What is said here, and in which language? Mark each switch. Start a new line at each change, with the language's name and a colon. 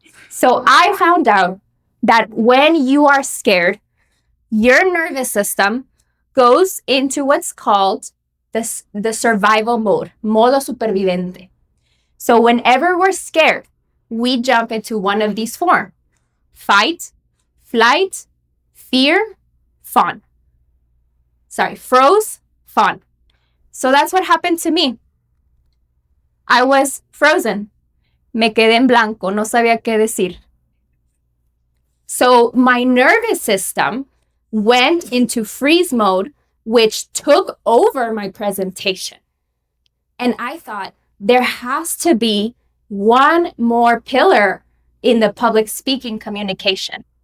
English: So I found out that when you are scared, your nervous system goes into what's called the survival mode,
Spanish: modo superviviente.
English: So whenever we're scared, we jump into one of these forms: fight, flight, fear, fawn. Froze, fawn. So that's what happened to me. I was frozen.
Spanish: Me quedé en blanco, no sabía qué decir.
English: So my nervous system went into freeze mode, which took over my presentation. And I thought there has to be one more pillar in the public speaking communication.